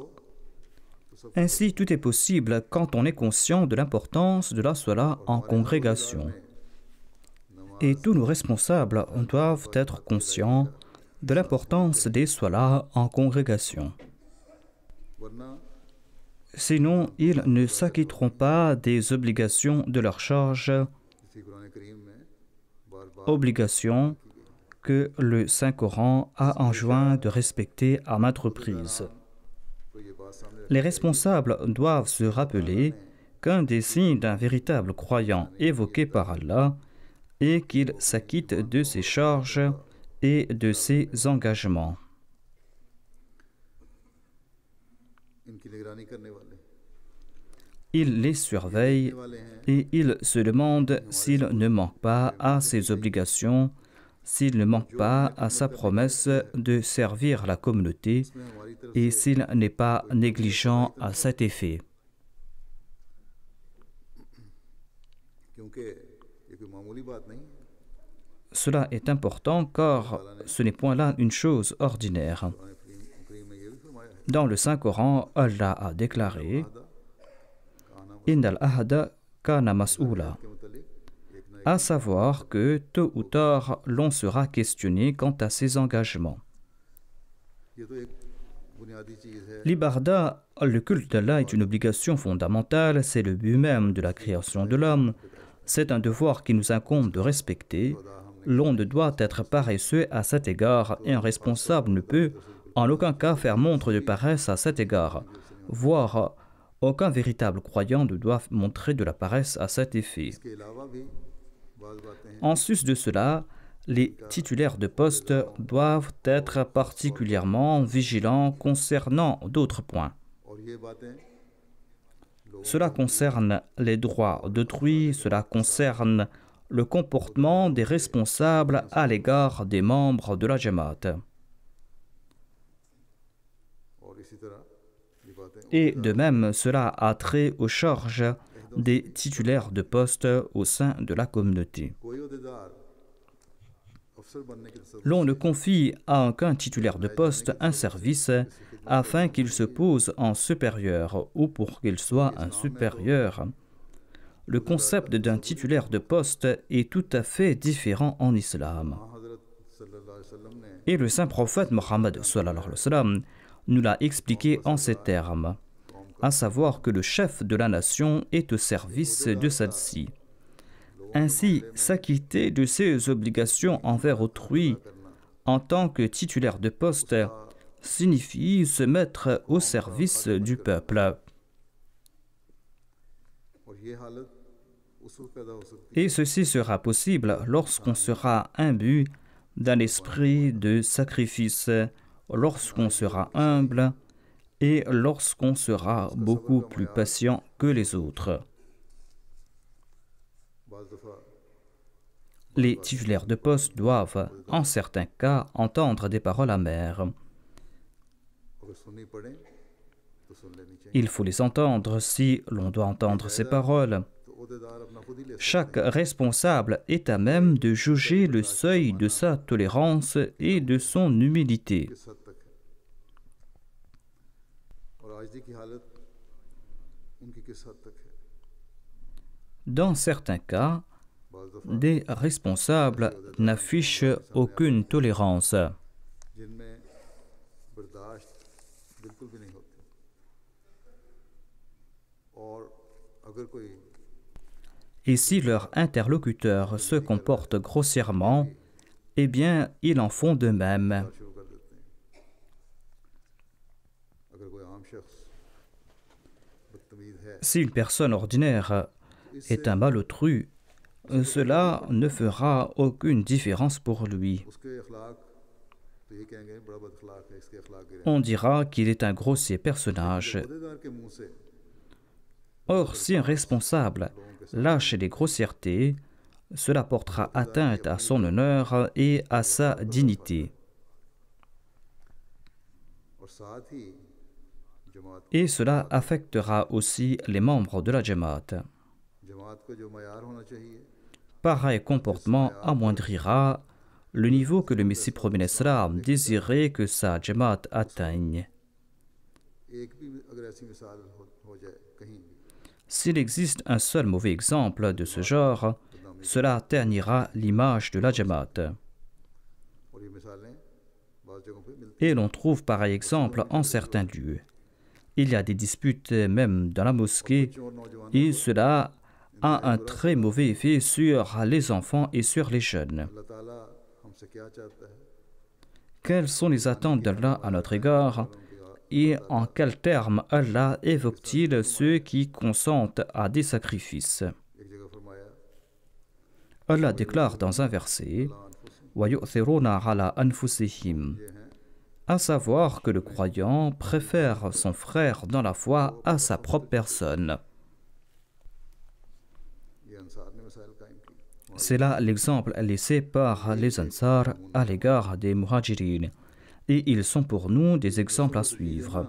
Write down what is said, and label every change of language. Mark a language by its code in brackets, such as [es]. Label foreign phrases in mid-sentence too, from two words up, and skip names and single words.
[fr] Ainsi, tout est possible quand on est conscient de l'importance de la sola en congrégation. Et tous nos responsables doivent être conscients de l'importance des solas en congrégation. Sinon, ils ne s'acquitteront pas des obligations de leur charge, [ur] اسی قرآن کریم میں بار بار [fr] obligations que le Saint-Coran a enjoint de respecter à maintes reprises. [ur] تو یہ بات سامنے [fr] Les responsables doivent se rappeler qu'un des signes d'un véritable croyant évoqué par Allah est qu'il s'acquitte de ses charges et de ses engagements. [ur] ان کی نگرانی کرنے والے [fr] Il les surveille [ur] والے ہیں [fr] et il se demande s'il ne manque pas à ses obligations, s'il ne manque pas à sa promesse de servir la communauté [ur] اس میں ہماری طرف [fr] et s'il n'est pas négligent à cet effet. [ur] کیونکہ یہ کوئی معمولی بات نہیں ہے [fr] Cela est important car ce n'est point là une chose ordinaire. [ur] قرآن کریم میں یہ بھی فرمایا ہے [fr] Dans le Saint-Coran, Allah a déclaré [ar] إن العهد كان مسؤولا, [ur] کے متعلق ایک نا [fr] à savoir que tôt ou tard l'on sera questionné quant à ses engagements. [ur] یہ تو ایک بنیادی چیز ہے [fr] L'ibarda, le culte d'Allah est une obligation fondamentale, c'est le but même de la création de l'homme. C'est un devoir qui nous incombe de respecter. L'on ne doit être paresseux à cet égard et un responsable ne peut en aucun cas faire montre de paresse à cet égard. Voire, aucun véritable croyant ne doit montrer de la paresse à cet effet. [ur] اس کے علاوہ بھی بعض باتیں ہیں [fr] En sus de cela, les titulaires de poste doivent être particulièrement vigilants concernant d'autres points. [ur] اور یہ باتیں [fr] Cela concerne les droits d'autrui, cela concerne le comportement des responsables à l'égard des membres de la Jamaat. [ur] اور اسی طرح یہ باتیں [fr] Et de même, cela a trait aux charges des titulaires de poste au sein de la communauté. [ur] کوئی عہدیدار افسر بننے کے تصور [fr] L'on ne confie à aucun titulaire de poste un service afin qu'il se pose en supérieur ou pour qu'il soit un supérieur. Le concept d'un titulaire de poste est tout à fait différent en islam. [ur] حضرت [ar] صلی اللہ علیہ وسلم [ur] نے [fr] Et le saint prophète Mohammed [ar] صلى الله عليه وسلم [fr] nous l'a expliqué en ces termes, à savoir que le chef de la nation est au service de celle-ci. Ainsi, s'acquitter de ses obligations envers autrui en tant que titulaire de poste signifie se mettre au service du peuple. [ur] اور یہ حالت اس وقت پیدا ہو سکتی [fr] Et ceci sera possible lorsqu'on sera imbu d'un esprit de sacrifice, lorsqu'on sera humble et lorsqu'on sera beaucoup plus patient que les autres. [ur] ہے بعض دفعہ [fr] Les titulaires de poste doivent, en certains cas, entendre des paroles amères. [ur] اگر سننی پڑے تو سن لینی چاہیے [fr] Il faut les entendre si l'on doit entendre ces paroles. [ur] تو عہدیدار اپنا خود ہی لے سکتا [fr] Chaque responsable est à même de juger le seuil de sa tolérance et de son humilité. [ur] ہے کس حد تک ہے اور آجدی کی حالت ان کی کس حد تک ہے [fr] Dans certains cas, [ur] بعض دفعہ [fr] des responsables n'affichent aucune tolérance. [ur] جن میں برداشت بالکل بھی نہیں ہوتی اور اگر کوئی [fr] Et si leur interlocuteur se comporte grossièrement, eh bien, ils en font de même. [ur] شروع کر دیتے ہیں اگر کوئی عام شخص بدتمیز ہے [fr] Si une personne ordinaire est un malotru, cela ne fera aucune différence pour lui. [ur] اس کے اخلاق تو یہ کہیں گے بڑا بد اخلاق ہے اس کے اخلاق گرے [fr] On dira qu'il est un grossier personnage. [ur] عہدیدار کے منہ سے [fr] Or, si un responsable lâche les grossièretés, cela portera atteinte à son honneur et à sa dignité. [ur] اور ساتھ ہی جماعت [fr] Et cela affectera aussi les membres de la Jamaat. [ur] جماعت کو جو معیار ہونا چاہیے [fr] Pareil comportement amoindrira le niveau que le Messie premier l'Islam désirait que sa Jamaat atteigne. [ur] ایک بھی اگر ایسی مثال ہو جائے کہیں بھی [fr] S'il existe un seul mauvais exemple de ce genre, cela ternira l'image de la Jamaat. [ur] اور یہ مثالیں بعض جگہوں پے ملتی [fr] Et l'on trouve pareil exemple en certains lieux. Il y a des disputes même dans la mosquée et cela a un très mauvais effet sur les enfants et sur les jeunes. Quelles sont les attentes d'Allah à notre égard et en quels termes Allah évoque-t-il ceux qui consentent à des sacrifices? Allah déclare dans un verset [ar] وَيُؤْثِرُونَ عَلَى أَنفُسِهِمْ, [fr] à savoir que le croyant préfère son frère dans la foi à sa propre personne. C'est là l'exemple laissé par les Ansar à l'égard des Muhajirin, et ils sont pour nous des exemples à suivre.